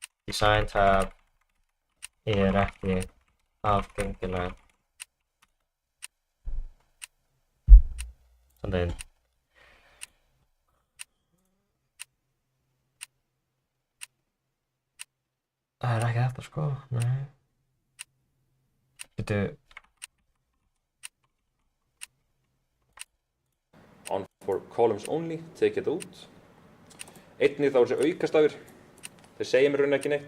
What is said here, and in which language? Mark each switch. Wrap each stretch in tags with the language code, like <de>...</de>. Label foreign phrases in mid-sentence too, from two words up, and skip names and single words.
<en>Design tab</en> <is>ekki aðgengileg. Standa inn. Það ekki þetta sko, nei.</is> <en>On for columns only, take it út.</en> <is>Einnig þá er þessi aukastafur. Þeir segja mér raun ekki neitt.</is>